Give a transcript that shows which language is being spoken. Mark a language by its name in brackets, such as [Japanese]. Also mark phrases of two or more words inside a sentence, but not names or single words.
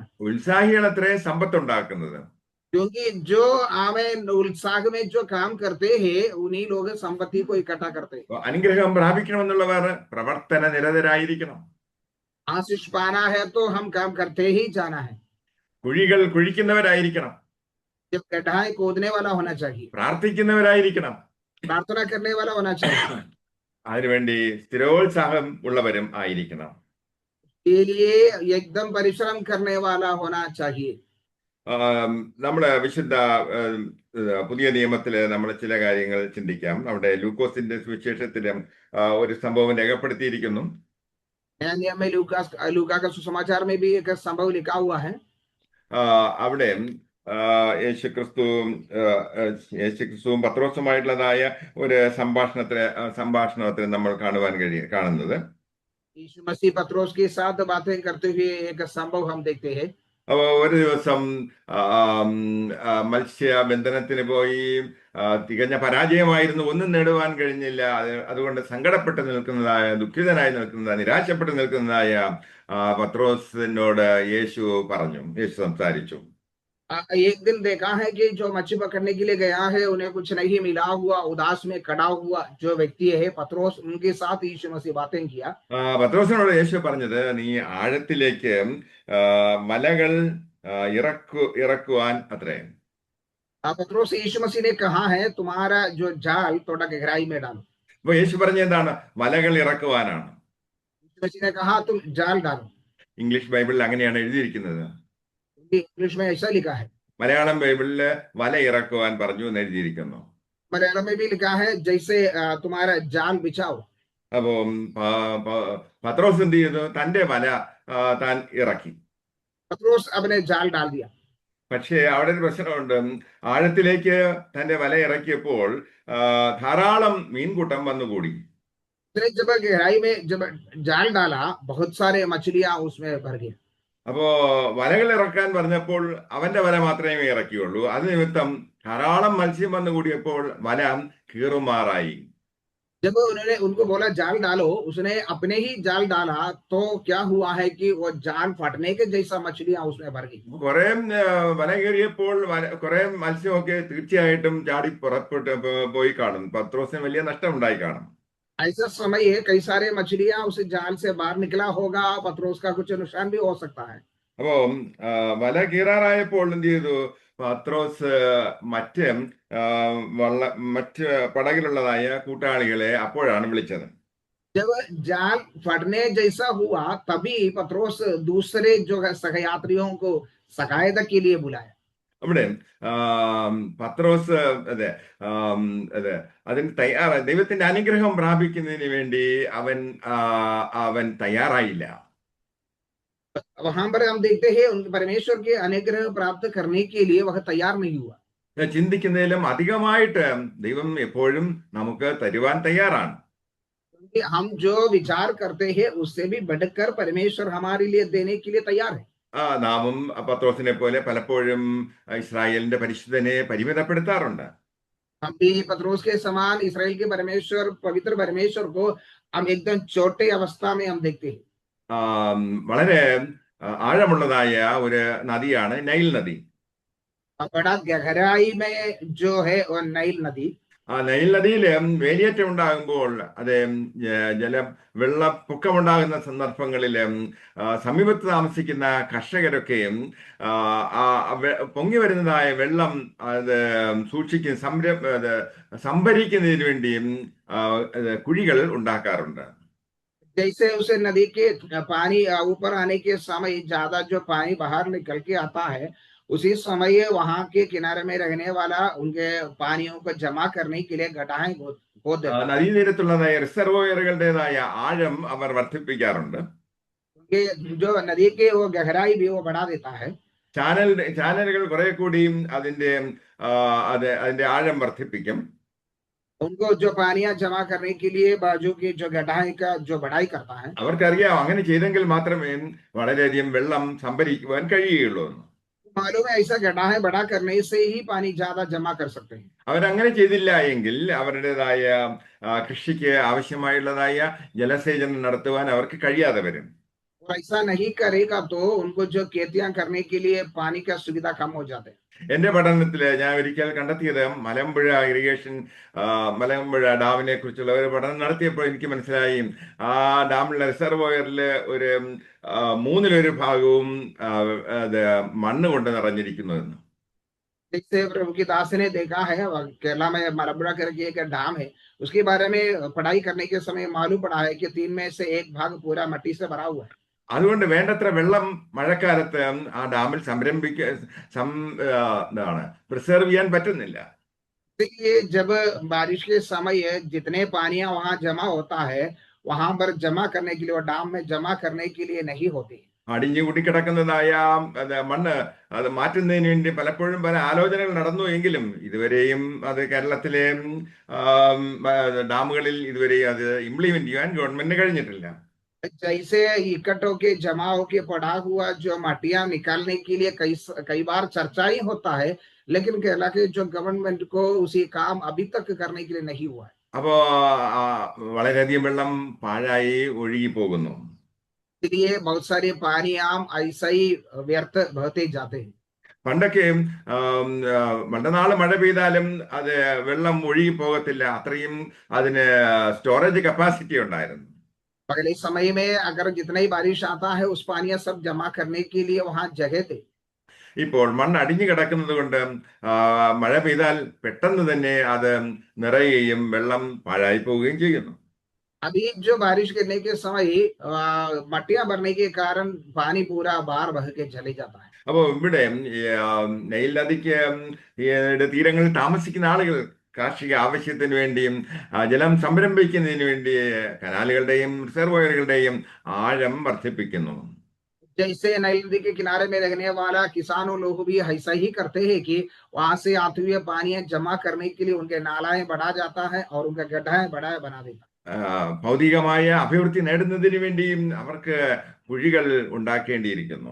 [Malayalam] ഉത്സാഹികളത്രേ സമ്പത്തുണ്ടാക്കുന്നത്. [Hindi] क्योंकि जो हमें उत्साह में जो काम करते हैं उन्हीं लोग संपत्ति को इकट्ठा करते हैं। [Malayalam] അനുഗ്രഹം പ്രാപിക്കണമെന്നുള്ളവർ പ്രവർത്തന നിരതരായിരിക്കണം. [Hindi] आशीष पाना है तो हम काम करते ही जाना है। [Malayalam] കുഴികൾ കുഴിക്കുന്നവരായിരിക്കണം. [Hindi] जब गड्ढाएं खोदने वाला होना चाहिए, [Malayalam] പ്രാർത്ഥിക്കുന്നവരായിരിക്കണം, [Hindi] प्रार्थना करने वाला होना चाहिए, [Malayalam] അതിനുവേണ്ടി സ്ഥിരോത്സാഹം ഉള്ളവരും ആയിരിക്കണം. [Hindi] के लिए एकदम परिश्रम करने वाला होना चाहिए। [Malayalam] നമ്മുടെ വിശുദ്ധ പുതിയ നിയമത്തില് നമ്മൾ ചില കാര്യങ്ങൾ ചിന്തിക്കാം. അവിടെ ലൂക്കോസിന്റെ സുവിശേഷത്തിലും ഒരു സംഭവം രേഖപ്പെടുത്തിയിരിക്കുന്നു. [Hindi] नया नियम में लूका का सुसमाचार में भी एक संभव लिखा हुआ है। [Malayalam] അവിടെ യേശുക്രിസ്തുവും പത്രോസുമായിട്ടുള്ളതായ ഒരു സംഭാഷണത്തിൽ നമ്മൾ കാണുന്നത്. [Hindi] यीशु मसीह पत्रोस के साथ बातें करते हुए एक संभव हम देखते हैं. [Malayalam] അപ്പോൾ ഒരു ദിവസം ആം, മത്സ്യബന്ധനത്തിന് പോയി, തികഞ്ഞ പരാജയമായിരുന്നു, ഒന്നും നേടുവാൻ കഴിഞ്ഞില്ല. അതുകൊണ്ട് സങ്കടപ്പെട്ട് നിൽക്കുന്നതായ, ദുഃഖിതനായി നിൽക്കുന്നതായ, നിരാശപ്പെട്ട് നിൽക്കുന്നതായ പത്രോസിനോട് യേശു സംസാരിച്ചു. [Hindi] एक दिन देखा है कि जो मच्छी पकड़ने के लिए गया है उन्हें कुछ नहीं मिला हुआ, उदास में खड़ा हुआ जो व्यक्ति है पतरोस, उनके साथ यीशु मसीह बातें किया। [Malayalam] പത്രോസിനോട് യേശു പറഞ്ഞത്, നീ ആഴത്തിലേക്ക് മലകൾ ഇറക്കുവാൻ അത്രേ. [Hindi] पतरोस से यीशु मसीह ने कहा है तुम्हारा जो जाल थोड़ा गहराई में डालो। [Malayalam] അപ്പൊ യേശു പറഞ്ഞ എന്താണ്? വലകൾ ഇറക്കുവാനാണ്. [Hindi] यीशु मसीह ने कहा तुम जाल डालो। [Malayalam] ഇംഗ്ലീഷ് ബൈബിളിൽ അങ്ങനെയാണ് എഴുതിയിരിക്കുന്നത്. [Hindi] इंग्लिश में ऐसा लिखा है। [Malayalam] മലയാളം ബൈബിളില് വല ഇറക്കുവാൻ പറഞ്ഞു എന്ന് എഴുതിയിരിക്കുന്നു. [Hindi] मलयालम में भी लिखा है जैसे तुम्हारा जाल बिछाओ। [Malayalam] അപ്പോ പത്രോസ് എന്ത് ചെയ്തു? തന്റെ വല താൻ ഇറക്കി. [Hindi] पतरोस अपने जाल डाल दिया। [Malayalam] പക്ഷേ അവിടെ ഒരു പ്രശ്നമുണ്ട്. ആഴത്തിലേക്ക് തന്റെ വല ഇറക്കിയപ്പോൾ ധാരാളം മീൻകൂട്ടം വന്നുകൂടി. [Hindi] जब गहराई में जब जाल डाला बहुत सारे मछलियां उसमें भर गई। [Malayalam] അപ്പോ വലകൾ ഇറക്കാൻ പറഞ്ഞപ്പോൾ അവന്റെ വല മാത്രമേ ഇറക്കിയുള്ളൂ. അത് നിമിത്തം ധാരാളം മത്സ്യം വന്നുകൂടിയപ്പോൾ വല കീറുമാറായി. [Hindi] जब उन्होंने उनको बोला जाल डालो, उसने अपने ही जाल डाला तो क्या हुआ है कि वो जाल फटने के जैसा मछलियां उसमें भर गई। [Malayalam] കുറെ വല കീറിയപ്പോൾ കുറെ മത്സ്യമൊക്കെ തീർച്ചയായിട്ടും ചാടി പുറപ്പെട്ട് പോയി കാണും. പത്രോസിന് വലിയ നഷ്ടം ഉണ്ടായി കാണും. [Hindi] ऐसा समय है कई सारे मछलियां उस जाल से बाहर निकला होगा, पतरोस का कुछ नुकसान भी हो सकता है। [Malayalam] അപ്പോ വല കീറാറായപ്പോൾ എന്ത് ചെയ്തു? പത്രോസ് മറ്റ് പടകിലുള്ളതായ കൂട്ടാളികളെ അപ്പോഴാണ് വിളിച്ചത്. [Hindi] जब जाल फटने जैसा हुआ तभी पतरोस दूसरे जो सहयात्रियों को सहायता के लिए बुलाया। [Malayalam] അവിടെ പത്രോസ് അതെ അതെ അതിന് തയ്യാറായി. ദൈവത്തിന്റെ അനുഗ്രഹം പ്രാപിക്കുന്നതിന് വേണ്ടി അവൻ തയ്യാറായില്ല. [Hindi] वहां पर हम देखते हैं उनके परमेश्वर के अनुग्रह प्राप्त करने के लिए वह तैयार नहीं हुआ। [Malayalam] ചിന്തിക്കുന്നതിലും അധികമായിട്ട് ദൈവം എപ്പോഴും നമുക്ക് തരുവാൻ തയ്യാറാണ്. [Hindi] क्योंकि हम जो विचार करते हैं उससे भी बढ़कर परमेश्वर हमारे लिए देने के लिए तैयार है। [Malayalam] നാമും പത്രോസിനെ പോലെ പലപ്പോഴും ഇസ്രായേലിന്റെ പരിശുദ്ധനെ പരിമിതപ്പെടുത്താറുണ്ട്. [Hindi] हम भी पतरोस के समान इस्राएल के परमेश्वर, पवित्र परमेश्वर को हम एकदम छोटे अवस्था में हम देखते हैं। [Malayalam] വളരെ ആഴമുള്ളതായ ഒരു നദിയാണ് നൈൽ നദി. [Hindi] बड़ा गहराई में जो है वो नाइल नदी। [Malayalam] നൈൽ നദിയിൽ വേലിയേറ്റം ഉണ്ടാകുമ്പോൾ അത് വെള്ളപ്പൊക്കമുണ്ടാകുന്ന സന്ദർഭങ്ങളിൽ സമീപത്ത് താമസിക്കുന്ന കർഷകരൊക്കെയും പൊങ്ങി വരുന്നതായ വെള്ളം അത് സംഭരിക്കുന്നതിന് വേണ്ടിയും കുഴികൾ ഉണ്ടാക്കാറുണ്ട്. [Hindi] जैसे उसे नदी के पानी ऊपर आने के समय ज्यादा जो पानी बाहर निकल के आता है, उसी समय वहां के किनारे में रहने वाला उनके पानियों को जमा करने के लिए गड्ढाएं खोद देता है। [Malayalam] നദീതീരത്തുള്ളതായ റിസർവോയറുകളുടേതായ ആഴം അവർ വർദ്ധിപ്പിക്കാറുണ്ട്. [Hindi] जो नदी के वो गहराई भी वो बढ़ा देता है। [Malayalam] ചാനലുകൾ കുറെ കൂടി അതിന്റെ ആഴം വർദ്ധിപ്പിക്കും. [Hindi] उनको जो पानियां जमा करने के लिए बाजू की जो गड्ढाई का जो बढ़ाई करता है। [Malayalam] അവർക്കറിയാം അങ്ങനെ ചെയ്തെങ്കിൽ മാത്രമേ വളരെയധികം വെള്ളം സംഭരിക്കുവാൻ കഴിയുകയുള്ളൂ. [Hindi] मालूम है ऐसा गड्ढाएं बड़ा करने से ही पानी ज्यादा जमा कर सकते हैं। [Malayalam] അവരങ്ങനെ ചെയ്തില്ല എങ്കിൽ അവരുടേതായ കൃഷിക്ക് ആവശ്യമായുള്ളതായ ജലസേചനം നടത്തുവാൻ അവർക്ക് കഴിയാതെ വരും. [Hindi] और ऐसा नहीं करेगा तो उनको जो खेतियां करने के लिए पानी का सुविधा कम हो जाते हैं। [Malayalam] എന്റെ പഠനത്തില് ഞാൻ ഒരിക്കൽ കണ്ടെത്തിയത് മലമ്പുഴ ഡാമിനെ കുറിച്ചുള്ള ഒരു പഠനം നടത്തിയപ്പോൾ എനിക്ക് മനസ്സിലായി ആ ഡാമിലെ റിസർവോയറില് ഒരു 1/3 ഭാഗവും മണ്ണ് കൊണ്ട് നിറഞ്ഞിരിക്കുന്നു എന്ന്. [Hindi] जैसे प्रभु की दास ने देखा है केरला में मलबड़ा करके एक डैम है, उसके बारे में पढ़ाई करने के समय मालूम पड़ा है कि 3 में से 1 भाग पूरा मिट्टी से भरा हुआ है। [Malayalam] അതുകൊണ്ട് വേണ്ടത്ര വെള്ളം മഴക്കാലത്ത് ആ ഡാമിൽ പ്രിസർവ് ചെയ്യാൻ പറ്റുന്നില്ല. [Hindi] इसलिए जब बारिश के समय जितने पानियां वहां जमा होता है वहां पर जमा करने के लिए और डैम में जमा करने के लिए नहीं होती। [Malayalam] അടിഞ്ഞു കൂടിക്കിടക്കുന്നതായ മണ്ണ് അത് മാറ്റുന്നതിന് വേണ്ടി പലപ്പോഴും പല ആലോചനകൾ നടന്നു എങ്കിലും ഇതുവരെയും അത് കേരളത്തിലെ ഡാമുകളിൽ ഇതുവരെയും അത് ഇംപ്ലിമെന്റ് ചെയ്യാൻ ഗവൺമെന്റിന് കഴിഞ്ഞിട്ടില്ല. [Hindi] जैसे इकट्ठ होके जमा होके पड़ा हुआ जो मटिया निकालने के लिए कई कई बार चर्चा ही होता है, लेकिन कहला के जो गवर्नमेंट को उसी काम अभी तक करने के लिए नहीं हुआ है। [Malayalam] അപ്പോ വളരെയധികം വെള്ളം പാഴായി ഒഴുകി പോകുന്നു. [Hindi] इसलिए बहुत सारे पानी आम ऐसा ही व्यर्थ बहते जाते हैं। [Malayalam] പണ്ടൊക്കെ വളരെ നാള് മഴ പെയ്താലും അത് വെള്ളം ഒഴുകി പോകത്തില്ല, അത്രയും അതിന് [English] storage capacity [Malayalam] ഉണ്ടായിരുന്നു. [Hindi] पहले समय में अगर जितना ही बारिश आता है उस पानी सब जमा करने के लिए वहां जगह थे। [Malayalam] ഇപ്പോൾ മണ്ണ് അടിഞ്ഞു കിടക്കുന്നത് കൊണ്ട് മഴ പെയ്താൽ പെട്ടെന്ന് തന്നെ അത് നിറയുകയും വെള്ളം പാഴായി പോവുകയും ചെയ്യുന്നു. [Hindi] अभी जो बारिश गिरने के समय मट्टियां भरने के कारण पानी पूरा बाहर बह के चले जाता है। [Malayalam] അപ്പോൾ ഇവിടെ നൈൽ നദിക്ക് തീരങ്ങളിൽ താമസിക്കുന്ന ആളുകൾ കാർഷിക ആവശ്യത്തിന് വേണ്ടിയും ജലം സംരംഭിക്കുന്നതിന് വേണ്ടി കനാലുകളുടെയും റിസർവോയറുകളുടെയും ആഴം വർദ്ധിപ്പിക്കുന്നു. [Hindi] जैसे नई नदी के किनारे में रहने वाला किसानों लोग भी ऐसा ही करते हैं कि वहां से आते हुए पानी जमा करने के लिए उनके नालाएं बढ़ा जाता है और उनका गड्ढाएं बड़ा बना देता है। [Malayalam] ഭൗതികമായ അഭിവൃദ്ധി നേടുന്നതിന് വേണ്ടിയും അവർക്ക് കുഴികൾ ഉണ്ടാക്കേണ്ടിയിരിക്കുന്നു.